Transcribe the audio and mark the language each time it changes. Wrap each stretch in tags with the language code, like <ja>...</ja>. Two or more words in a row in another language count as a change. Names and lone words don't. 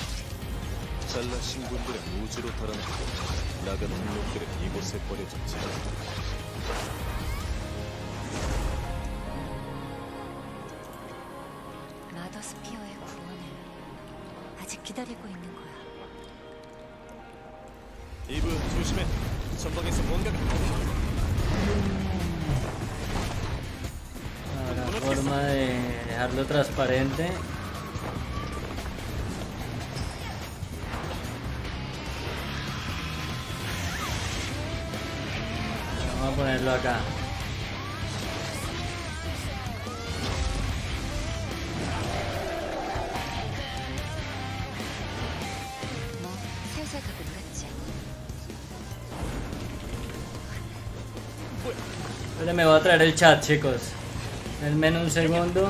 <ko>잘난 신분들은 우주로 달아나고 나간 놈들은 이곳에 버려졌지. 마더스피어의 구원을 아직 기다리고 있는 거야. 이브 조심해. 전방에서 뭔가가.</ko> <es>La forma de dejarlo transparente. Vamos a ponerlo acá.</es> <ko>뭐 살살 가고 있겠지.</ko> <es>Ahora me voy a traer el chat, chicos. Denme un segundo.</es>